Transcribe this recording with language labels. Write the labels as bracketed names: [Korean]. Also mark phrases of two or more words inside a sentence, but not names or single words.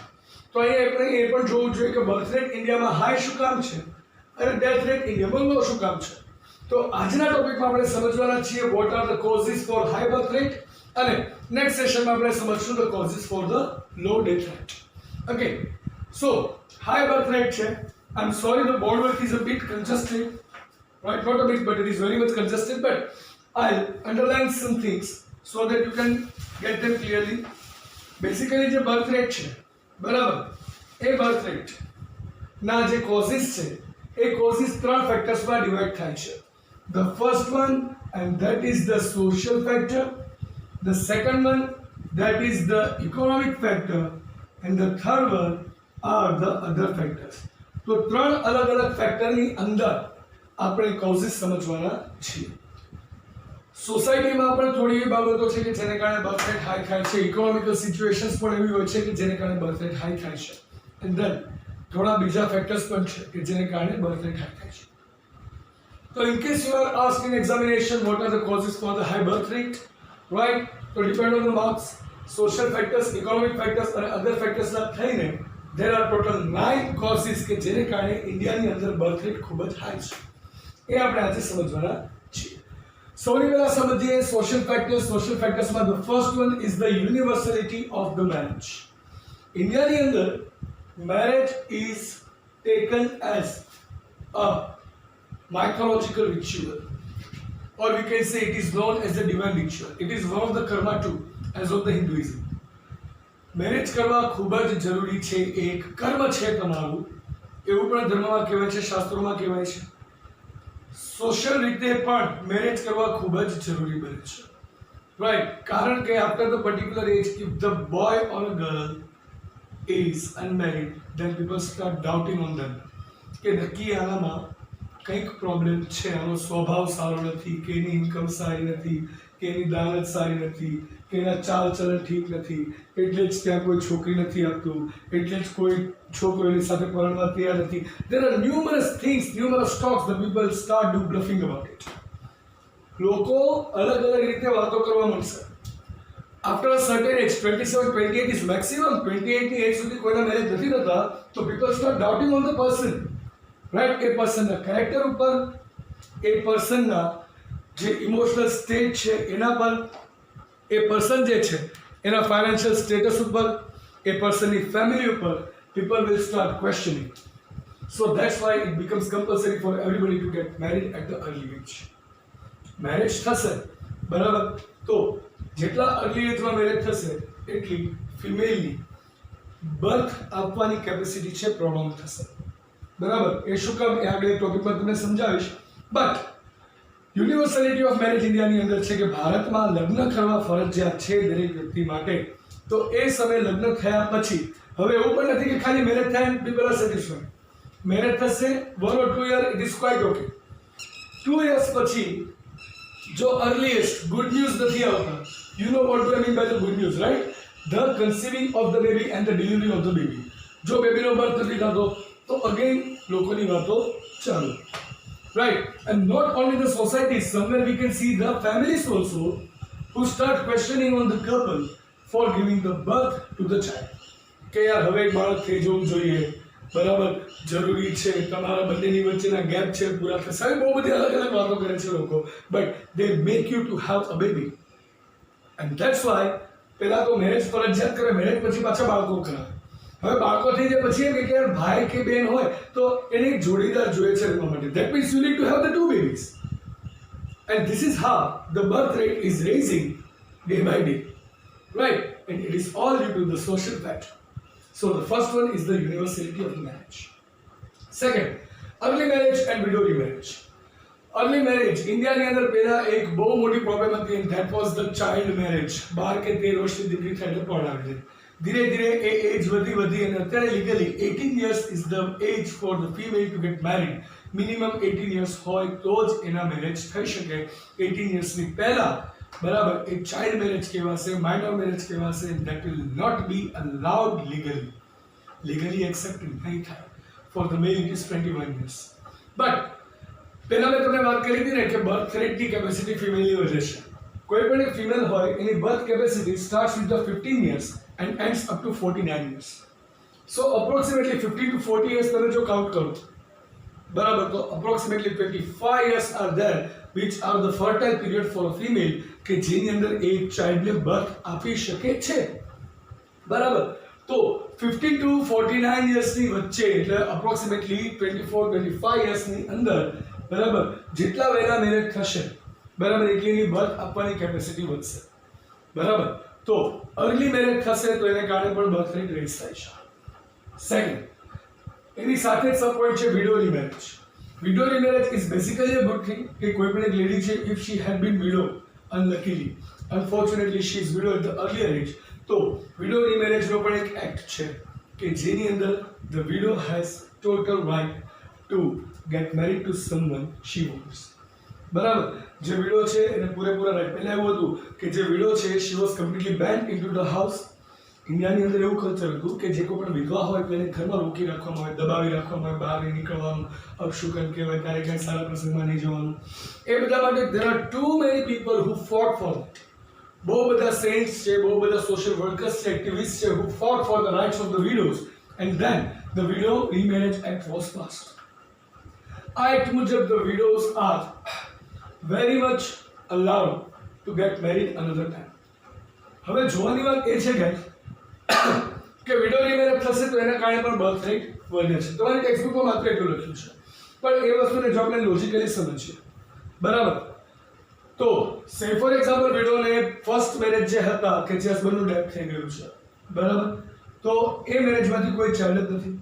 [Gujarati] તો અહીંયા આપણે એ પણ જોવું જોઈએ કે [English] birth rate [Gujarati] ઇન્ડિયામાં હાઈ શું કામ છે અને ડેથ રેટ ઇન્ડિયામાં લો શું કામ છે. તો આજના ટોપિકમાં આપણે સમજવાના છીએ [English] what are the causes for high birth rate, [Gujarati] અને નેક્સ્ટ સેશનમાં આપણે સમજશું [English] the causes for the low death rate. okay, so high birth rate છે. I am sorry the board work is a bit congested. Right, not a bit, but it is very much congested. But I'll underline some things so that you can get them clearly. [Gujarati] Basically, જે [English] birth rate [Gujarati] છે, બરાબર, એ [English] birth rate [Gujarati] ના જે causes છે, એ causes ત્રણ factors માં divide થાય છે. [English] The first one, and that is the social factor. The second one, that is the economic factor, and the third one are the other factors. [Gujarati] તો ત્રણ અલગ અલગ ફેક્ટર ની અંદર આપણે કોઝિસ સમજવાના છીએ. સોસાયટીમાં પણ થોડી એવી બાબતો છે કે જેને કારણે [English] birth rate high [Gujarati] થાય છે. [English] economical situations [Gujarati] પણ એવી હોય છે કે જેને કારણે [English] birth rate high [Gujarati] થાય છે. [English] and then [Gujarati] થોડા બીજા ફેક્ટર્સ પણ છે કે જેને કારણે [English] birth rate high [Gujarati] થાય છે. [English] તો in case you are asked in examination what are the causes for the high birth rate, right, તો depend on the marks, social factors, economic factors અને other factors થઈને there are total 9 causes [Gujarati] કે જેને કારણે ઇન્ડિયાની અંદર [English] birth rate [Gujarati] ખૂબ જ હાઈ છે. એ આપણે આજે સમજવાના છીએ. સૌથી પહેલા સમજીએ [English] social factors. social factors the first one is the universality of the marriage. [Gujarati] ઇન્ડિયાની અંદર [English] marriage is taken as a mythological ritual, or we can say it is known as the divine ritual. It is one of the karma too, as of the Hinduism. [Gujarati] મેરેજ કરવા ખૂબ જ જરૂરી છે, એક કર્મ છે તમારું, એવું પણ ધર્મમાં કહેવાય છે, શાસ્ત્રોમાં કહેવાય છે. સોશિયલ રીતે પણ મેરેજ કરવા ખૂબ જ જરૂરી બને છે, રાઈટ, કારણ કે [English] after the particular age if the boy or a girl is unmarried then people start doubting on them [Gujarati] કે નક્કી આનામાં કંઈક પ્રોબ્લેમ છે, આનો સ્વભાવ સારો નથી, કે એની ઇન્કમ સારી નથી, કે એની દાનત સારી નથી, કે એના ચાલ ચલણ ઠીક નથી, એટલે જ ત્યાં કોઈ છોકરી નથી આપતું, એટલે જ કોઈ છોકરો એની સાથે પરણવા તૈયાર નથી. [English] There are numerous things, numerous talks the people start do bluffing about it. [Gujarati] લોકો અલગ અલગ રીતે વાતો કરવા માંડશે. [English] After a certain age, 27, 28 is maximum. [Gujarati] 28 ની એજ સુધી કોઈના મેરેજ નથી થતા, તો [English] people start doubting on the person. Right? [Gujarati] એ પર્સનના કેરેક્ટર ઉપર, એ પર્સનના જે [English] emotional state [Gujarati] છે એના પર, એ પર્સન જે છે એના [English] financial status [Gujarati] ઉપર, એ પર્સનની ફેમિલી ઉપર [English] people will start questioning. So that's why it becomes compulsory for everybody to get married at the early age. [Gujarati] મેરેજ થશે, બરાબર, તો જેટલા [English] early age [Gujarati] મેરેજ થશે એટલી ફિમેલની બર્થ આપવાની કેપેસિટી છે પ્રોબ્લેમ થશે, બરાબર. એ શું કામ એ આગળ ટોપિકમાં તમને સમજાવીશ. [English] but universality of marriage [Gujarati] ઇન્ડિયાની અંદર છે કે ભારતમાં લગ્ન કરવા ફરજિયાત છે દરેક વ્યક્તિ માટે. તો એ સમયે લગ્ન થયા પછી હવે એવું પણ નથી કે ખાલી મેરેજ થાય [English] and people are satisfied. મેરેજ થશે 1 or 2 year it is quite okay. 2 years [Gujarati] પછી જો [English] earliest good news [Gujarati] નથી આવતા, [English] you know what do I mean by the good news, right, the conceiving of the baby and the delivery of the baby એન્ડ ધ ડિલિવરી ઓફ ધ બેબી. [Gujarati] જો બેબીનો બર્થ નથી થતો તો અગેન લોકોની વાતો ચાલુ, [English] right, and not only the society, somewhere we can see the families also who start questioning on the couple for giving the birth to the child. [Gujarati] કે યાર હવે એક બાળક થઈ જવું જોઈએ, બરાબર, જરૂરી છે, તમારા બંનેની વચ્ચેના ગેપ છે પૂરા થશે. હવે બહુ બધી અલગ અલગ વાતો કરે છે લોકો, [English] but they make you to have a baby and that's why [Gujarati] પહેલા તો મેરેજ ફરજિયાત કરે, મેરેજ પછી પાછા બાળકો કરાવે. હવે બાળકો થઈ જાય પછી એમ કે યાર ભાઈ કે બેન હોય તો એને એક જોડીદાર જોઈએ છે રમવા માટે. [English] That means you need to have the two babies. And this is how the birth rate is raising day by day. Right? And it is all due to the social factor. So the first one is the universality of the marriage. Second, early marriage and widow remarriage. Early marriage, [Gujarati] ઇન્ડિયાની અંદર પહેલા એક બહુ મોટી પ્રોબ્લેમ હતી [English] and that was the child marriage. [Gujarati] 12 કે 13 વર્ષની દીકરી થાય એટલે પરણાવી દે. ધીરે ધીરે એ એજ વધી અને અત્યારે લીગલી 18 [English] years is the age for the female to get married. [Gujarati] મિનિમમ 18 years હોય તો જ એના મેરેજ થઈ શકે. 18 years ની પહેલા બરાબર એ [English] child marriage [Gujarati] કહેવાશે, [English] minor marriage [Gujarati] કહેવાશે. [English] that will not be allowed legally accepted [Gujarati] નહીં થાય. [English] For the male it is 21 years. [Gujarati] But પહેલા મેં તમને વાત કરી હતી ને કે [English] birth rate [Gujarati] કેપેસિટી ફિમેલની વધે છે. કોઈ પણ એક ફિમેલ હોય એની [English] birth capacity starts with the 15 years and ends up to 49 years. So approximately 50 to 40 years [Gujarati] તમે જો કાઉન્ટ કરો બરાબર તો [English] approximately 25 years are there which are the fertile period for a female [Gujarati] કે જેની અંદર એ ચાઇલ્ડને બર્થ આપી શકે છે. બરાબર તો 50 to 49 yearsની વચ્ચે એટલે approximately 24-25 yearsની અંદર બરાબર જેટલા વહેલા મેરેજ થશે બરાબર એટલીની બર્થ આપવાની કેપેસિટી વધશે. બરાબર તો અર્લી મેરેજ થશે તો એને કારણે પણ [English] birth rate [Gujarati] રેઝ થાય છે. સેકન્ડ, એની સાથે જ [English] sub point [Gujarati] છે [English] widow remarriage. widow remarriage is basically a good thing [Gujarati] કે કોઈ પણ એક લેડી છે [English] if she had been widow unluckily unfortunately she is widow at the earlier age તો widow remarriage [Gujarati] પણ એક એક્ટ છે કે જેની અંદર [English] the widow has total right to get married to someone she wants. [Gujarati] બરાબર જે વિડો છે એને પૂરેપૂરા રાઈટ. પહેલા એવું હતું કે જે વિડો છે [English] she was completely banned into the house. [Gujarati] ઇન્ડિયાની અંદર એવું કલ્ચર હતું કે જે કોઈ પણ વિધવા હોય તો એને ઘરમાં રોકી રાખવામાં આવે, દબાવી રાખવામાં આવે, બહાર નહીં નીકળવાનું, અપશુકન કહેવાય, ત્યારે ક્યાંય સારા પ્રસંગમાં નહીં જવાનું. એ બધા માટે [English] there are too many people who fought for that. [Gujarati] બહુ બધા સેન્ટ્સ છે, બહુ બધા [English] social workers [Gujarati] છે, એક્ટિવિસ્ટ છે [English] who fought for the rights of the widows and then the Widow Remarriage Act was passed. [Gujarati] આ એક્ટ મુજબ [English] the widows are very much allowed to get married another time. [Gujarati] હવે જોવાની વાત એ છે ગાઈસ કે [English] widow remarriage [Gujarati] થશે તો એના કારણે પણ બર્થ રેટ વધે છે. તમારી ટેક્સ્ટબુકમાં માત્ર એટલું લખ્યું છે પણ એ વસ્તુને જો આપણે લોજિકલી સમજીએ બરાબર તો [English] say for example [Gujarati] વિડોને [English] first marriage [Gujarati] જે હતા કે જે હસબન્ડનું ડેથ થઈ ગયું છે બરાબર તો એ મેરેજમાંથી કોઈ ચાઇલ્ડ જ નથી.